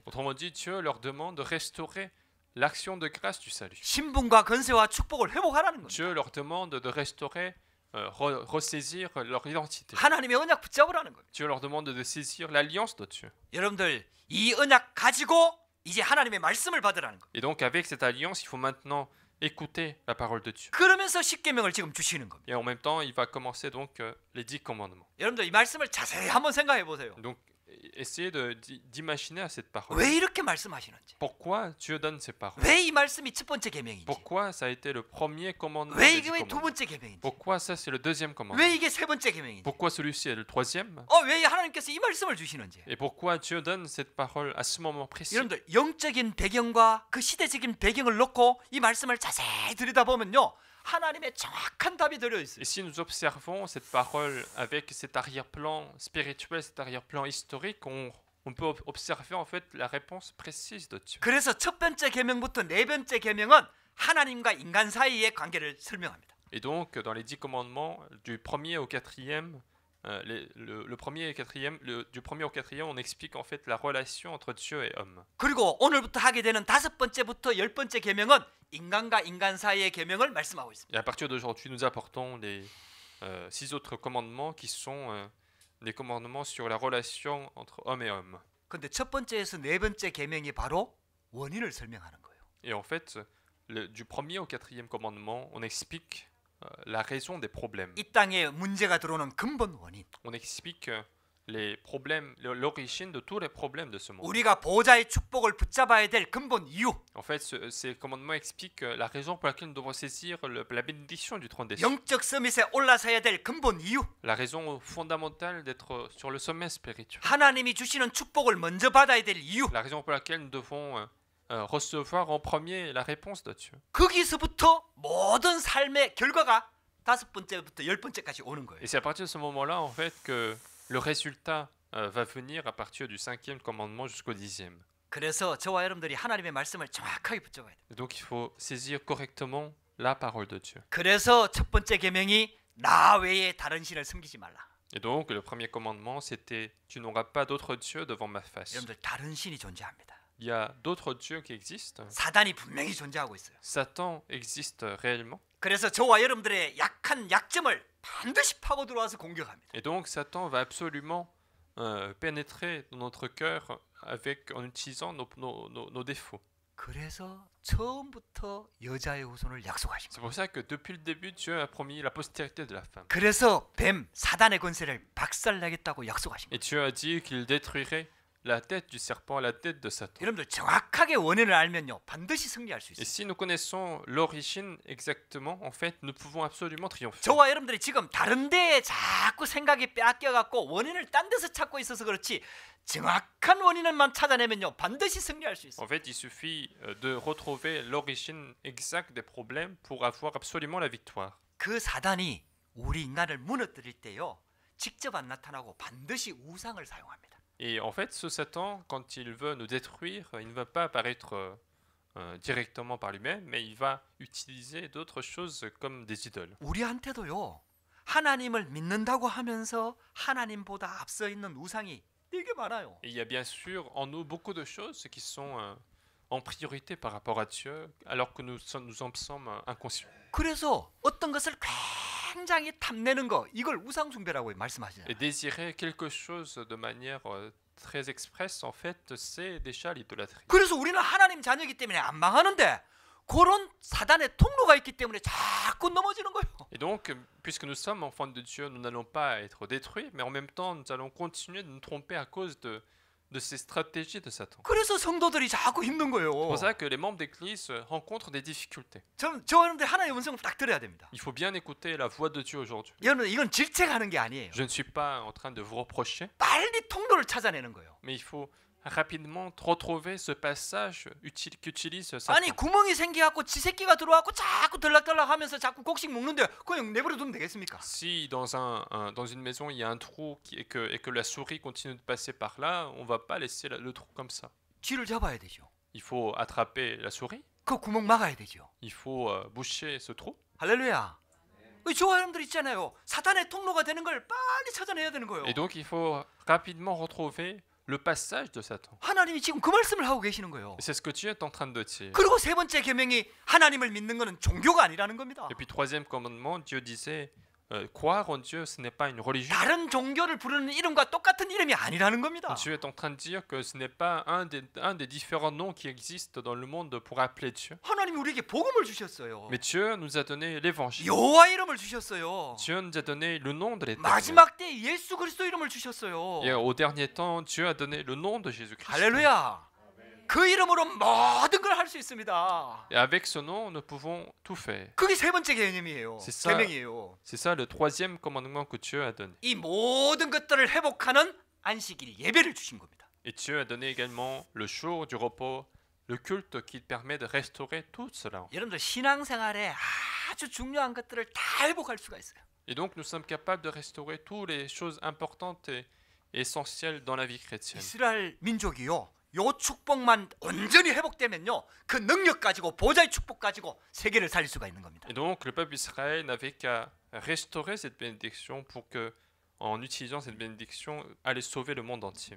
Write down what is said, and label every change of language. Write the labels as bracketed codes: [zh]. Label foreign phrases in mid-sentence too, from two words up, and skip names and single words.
[fr] Autrement dit, Dieu leur demande de restaurer l'action de grâce du salut. [ko] 신분과 권세와 축복을 회복하라는 겁니다. [fr] Dieu leur demande de restaurer, ressaisir leur identité. [ko] 하나님의 언약 붙잡으라는 겁니다. [fr] Dieu leur demande de saisir l'alliance de Dieu. [ko] 여러분들 이 언약 가지고 이제 하나님의 말씀을 받으라는 겁니다. [fr] Et donc avec cette alliance, il faut maintenant écouter la parole de Dieu. [ko] 그러면서 십계명을 지금 주시는 겁니다. [fr] Et en même temps, il va commencer donc les 10 commandements. [ko] 여러분들 이 말씀을 자세히 한번 생각해 보세요. [fr] Donc essayez d'imaginer à cette parole. [ko] 왜 이렇게 말씀하시는지. [fr] Pourquoi Dieu donne ces paroles? [ko] 왜 이 말씀이 첫 번째 계명인지. [fr] Pourquoi ça a été le premier commandement? [ko] 왜 [fr] des [ko] 이게 10 왜 두 [fr] commandements? [ko] 번째 계명인지. [fr] Pourquoi ça c'est le deuxième commandement? [ko] 왜 이게 세 번째 계명인지. [fr] Pourquoi celui-ci est le troisième? [ko] 왜 하나님께서 이 말씀을 주시는지. [fr] Et pourquoi Dieu donne cette parole à ce moment précis? [ko] 여러분들 영적인 배경과 그 시대적인 배경을 놓고 이 말씀을 자세히 들여다보면요. 하나님의 정확한 답이 들어 있어요. [fr] Et si nous observons cette parole avec cet arrière-plan spirituel, cet arrière-plan historique, on peut observer en fait la réponse précise de Dieu. [ko] 그래서 첫 번째 계명부터 네 번째 계명은 하나님과 인간 사이의 관계를 설명합니다. [fr] Et donc dans les 10 commandements, du premier au quatrième, le premier et quatrième, du premier au quatrième, on explique en fait la relation entre Dieu et homme. [ko] 그리고 오늘부터 하게 되는 다섯 번째부터 열 번째 계명은 인간과 인간 사이의 계명을 말씀하고 있습니다. [fr] Et à partir d'aujourd'hui, nous apportons les 6 autres commandements qui sont les commandements sur la relation entre homme et homme. [ko] 근데 첫 번째에서 네 번째 계명이 바로 원인을 설명하는 거예요. [fr] Et en fait, du premier au quatrième commandement, on explique la raison des problèmes. [ko] 이 땅에 문제가 들어오는 근본 원인. [fr] On explique les problèmes, l'origine de tous les problèmes de ce monde. [ko] 우리가 보호자의 축복을 붙잡아야 될 근본 이유. [fr] En fait, ces commandements expliquent la raison pour laquelle nous devons saisir la bénédiction du trône des cieux. [ko] 영적 서밋에 올라서야 될 근본 이유. [fr] La raison fondamentale d'être sur le sommet spirituel. [ko] 하나님이 주시는 축복을 먼저 받아야 될 이유. [fr] La raison pour laquelle nous devons recevoir en premier la réponse de Dieu. [ko] 거기서부터 모든 삶의 결과가 다섯 번째부터 열 번째까지 오는 거예요. [fr] Et c'est à partir de ce moment-là, en fait, que le résultat va venir à partir du 5e commandement jusqu'au 10e. [ko] 그래서 저와 여러분들이 하나님의 말씀을 정확하게 붙잡아야 돼요. [fr] Et donc il faut saisir correctement la parole de Dieu. [ko] 그래서 첫 번째 계명이 나 외에 다른 신을 섬기지 말라. [fr] Et donc le premier commandement, c'était tu n'auras pas d'autre Dieu devant ma face. [ko] 여러분들 다른 신이 존재합니다. [fr] Il y a d'autres dieux qui existent. [ko] 사단이 분명히 존재하고 있어요. [fr] Satan existe réellement. [ko] 그래서 저와 여러분들의 약한 약점을 반드시 파고 들어와서 공격합니다. [fr] Et donc Satan va absolument pénétrer dans notre cœur en utilisant nos défauts. [ko] 그래서 처음부터 여자의 후손을 약속하신 [fr] C'est [ko] 거예요. [fr] pour ça que depuis le début, Dieu a promis la postérité de la femme. [ko] 그래서 뱀 사단의 권세를 박살내겠다고 약속하신 거예요. [fr] Et Dieu a dit qu'il détruirait la tête du serpent, la tête de Satan. [ko] 여러분들 정확하게 원인을 알면요 반드시 승리할 수 [fr] Et [ko] 있어요. [fr] si nous connaissons l'origine exactement, en fait, nous pouvons absolument triompher. [ko] 저와 여러분들이 지금 다른 데에 자꾸 생각이 빼앗겨갖고 원인을 딴 데서 찾고 있어서 그렇지 정확한 원인을만 찾아내면요 반드시 승리할 수 있어요. [fr] En fait, il suffit de retrouver l'origine exacte des problèmes pour avoir absolument la victoire. [ko] 그 사단이 우리 인간을 무너뜨릴 때요 직접 안 나타나고 반드시 우상을 사용합니다. [fr] Et en fait, ce Satan, quand il veut nous détruire, il ne va pas apparaître directement par lui-même, mais il va utiliser d'autres choses comme des idoles. [ko] 우리한테도요 하나님을 믿는다고 하면서 하나님보다 앞서 있는 우상이 되게 많아요. [fr] Et il y a bien sûr en nous beaucoup de choses qui sont en priorité par rapport à Dieu, alors que nous en sommes inconscients. [ko] 그래서 어떤 것을 굉장히 탐내는 거 이걸 우상 숭배라고 말씀하시잖아요. [fr] Et désirer quelque chose de manière très expresse, en fait, c'est déjà l'idolâtrie. [ko] 그래서 우리는 하나님 자녀이기 때문에 안 망하는데 그런 사단의 통로가 있기 때문에 자꾸 넘어지는 거예요. [fr] Et donc, puisque nous sommes enfants de Dieu, nous n'allons pas être détruits, mais en même temps, nous allons continuer de nous tromper à cause de ces stratégies de Satan. [ko] 그래서 성도들이 자꾸 힘든 거예요. [fr] C'est pour ça que les membres d'église rencontrent des difficultés. [ko] 저 여러분들 하나님의 음성을 딱 들어야 됩니다. [fr] Il faut bien écouter la voix de Dieu aujourd'hui. [ko] 여러분 이건 질책하는 게 아니에요. [fr] Je ne suis pas en train de vous reprocher, [ko] 빨리 통로를 찾아내는 거예요. [fr] mais il faut rapidement retrouver ce passage qu'utilise [ko] 아니 [fr] Satan. [ko] 구멍이 생겨갖고 지 새끼가 들어와갖고 자꾸 들락들락하면서 자꾸 곡식 먹는데 그냥 내버려 두면 되겠습니까? [fr] Si dans une maison il y a un trou et que la souris continue de passer par là, on va pas laisser le trou comme ça. [ko] 쥐를 잡아야 되죠. [fr] Il faut attraper la souris, [ko] 그 구멍 막아야 되죠. [fr] il faut boucher ce trou. [ko] 할렐루야. 저와 여러분들 있잖아요. 사탄의 통로가 되는 걸 빨리 찾아내야 되는 거예요. [fr] Et donc il faut rapidement retrouver le passage de Satan. [ko] 하나님이 지금 그 말씀을 하고 계시는 거예요. [fr] Et c'est ce que Dieu est en train de dire. [ko] 그리고 세 번째 계명이 하나님을 믿는 것은 종교가 아니라는 겁니다. [fr] Et puis troisième commandement, Dieu disait croire en Dieu, ce n'est pas une religion. [ko] 다른 종교를 부르는 이름과 똑같은 이름이 아니라는 겁니다. [fr] Dieu est en train de dire que ce n'est pas un des différents noms qui existent dans le monde pour appeler Dieu. [ko] 하나님이 우리에게 복음을 주셨어요. [fr] Mais Dieu nous a donné l'évangile. [ko] 여호와 이름을 주셨어요. [fr] Dieu nous a donné le nom de l'Éternel. [ko] 마지막 때 예수 그리스도 이름을 주셨어요. [fr] Et au dernier temps, Dieu a donné le nom de Jésus-Christ. [ko] 할렐루야. 그 이름으로 모든 걸 할 수 있습니다. [fr] Et avec ce nom, nous pouvons tout faire. [ko] 그게 세 번째 개념이에요. [fr] C'est ça. [ko] 계명이에요. [fr] C'est ça le troisième commandement que Dieu a donné. [ko] 이 모든 것들을 회복하는 안식일 예배를 주신 겁니다. [fr] Et Dieu a donné également le jour du repos, le culte qui permet de restaurer tout cela. [ko] 여러분들 신앙생활에 아주 중요한 것들을 다 회복할 수가 있어요. [fr] Et donc nous sommes capables de restaurer toutes les choses importantes et essentielles dans la vie chrétienne. [ko] 이스라엘 민족이요. 요 축복만 온전히 회복되면요. 그 능력 가지고 보좌의 축복 가지고 세계를 살릴 수가 있는 겁니다. [fr] Et donc le peuple d'Israël n'avait qu'à restaurer cette bénédiction pour que, en utilisant cette bénédiction, aller sauver le monde entier.